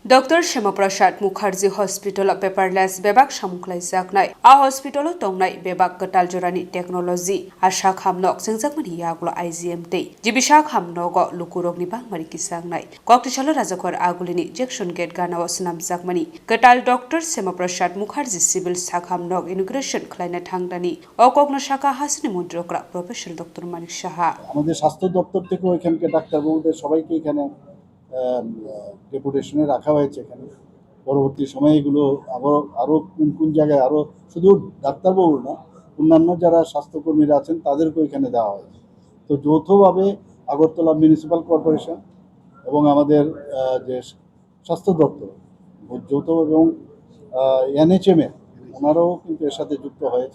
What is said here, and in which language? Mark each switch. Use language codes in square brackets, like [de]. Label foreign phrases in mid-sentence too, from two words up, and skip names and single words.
[brx] डॉक्टर श्यामाप्रसाद मुखार्जी हॉस्पिटल पेपारलेस बेबाक सामुखलाय जागनाय आ हॉस्पिटल तंगनाय बेबाक गटाल जरानि टेक्नोलॉजी आशा खामनक सेंजाकमनि यागलो आईजीएम दै जिबिसा खामनक लुकुरगनि बांमारि किसांनाय कक्टिसाल राजाखर आगुलिनि जैक्सन गेट गानाव सुनाम जागमनि गटाल डॉक्टर श्यामाप्रसाद मुखार्जी सिविल साखामनक इनॉग्रेशन खलायना थांदानि अकग्न शाखा हासनि मन्त्रिकरा प्रोफेसर डॉक्टर मानिक साहा [bn] আমাদের স্বাস্থ্য দপ্তর থেকেও এখানকার ডাক্তারবাবুদের সবাইকে এখানে ডেপুটেশনে রাখা হয়েছে। এখানে পরবর্তী সময়ে এগুলো আরও কোন কোন জায়গায় আরও শুধু ডাক্তারবাবু না, অন্যান্য যারা স্বাস্থ্যকর্মীরা আছেন তাদেরকেও এখানে দেওয়া হয়েছে। তো যৌথভাবে আগরতলা মিউনিসিপ্যাল কর্পোরেশন এবং আমাদের যে স্বাস্থ্য দপ্তর যৌথভাবে এবং এনএচএমের ওনারাও কিন্তু এর সাথে যুক্ত হয়েছে।